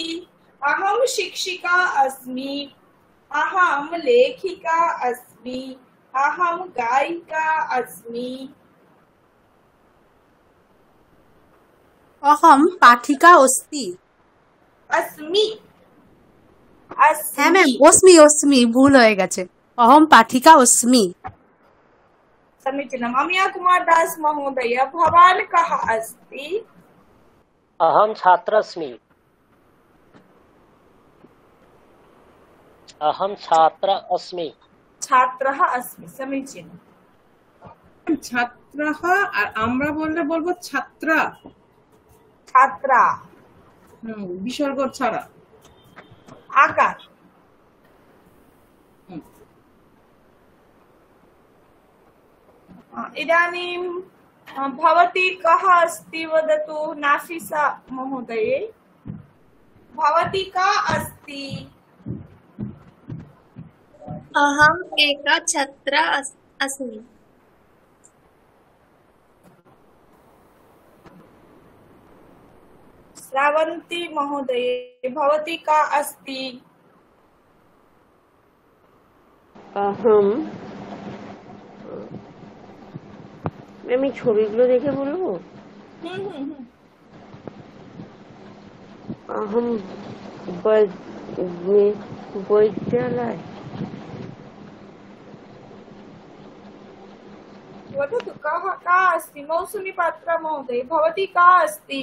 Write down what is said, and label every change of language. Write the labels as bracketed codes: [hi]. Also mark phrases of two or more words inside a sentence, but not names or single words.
[sa] अहं शिक्षिका अस्मि, अहं लेखिका अस्मि, अहं गायिका अस्मि। अहम पाठिका अस्ति। अस्मि [bn] হ্যাঁ ম্যাম अस्मि ভুল হয়ে গেছে। [sa] अहम पाठिका अस्मि। समीचीनम्। अमिया कुमार दास महोदय, भवान् कः अस्ति? अहं छात्रस्मि। अहं छात्र अस्मि। छात्रः अस्मि। समीचीनम्। [bn] छात्रः আর আমরা বলবো ছাত্রা। [sa] छात्रा [bn] বিসর্গ ছাড়া [sa] आकार। इदानीं भवती कः अस्ति वदतु। नाफिसा महोदये, भवती का अस्ति? अहम् एका छात्रा अस्मि। श्रावंती महोदये, भवती का अस्ति? [bn] अहम আমি ছবিগুলো দেখে বলবো। [sa] अहम वैद्यालय। वदतु कः का अस्ति? मौसुमी पात्रा महोदय, भवती का अस्ति?